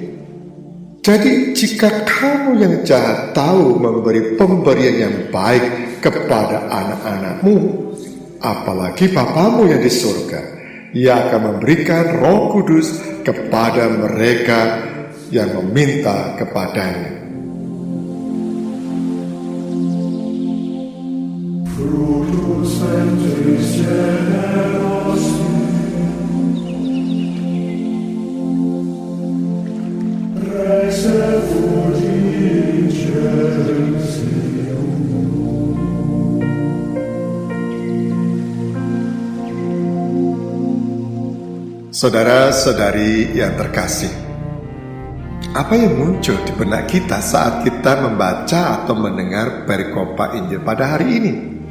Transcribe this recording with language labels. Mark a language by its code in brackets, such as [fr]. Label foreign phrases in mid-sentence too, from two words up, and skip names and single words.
[id] Jadi jika kamu yang jahat tahu memberi pemberian yang baik kepada anak-anakmu, apalagi Bapamu yang di surga, Ia akan memberikan Roh Kudus kepada mereka yang meminta kepadanya. [la] Frutos ventris generosi, Rex effulgentium. [id] Saudara-saudari yang terkasih, apa yang muncul di benak kita saat kita membaca atau mendengar perikopa Injil pada hari ini?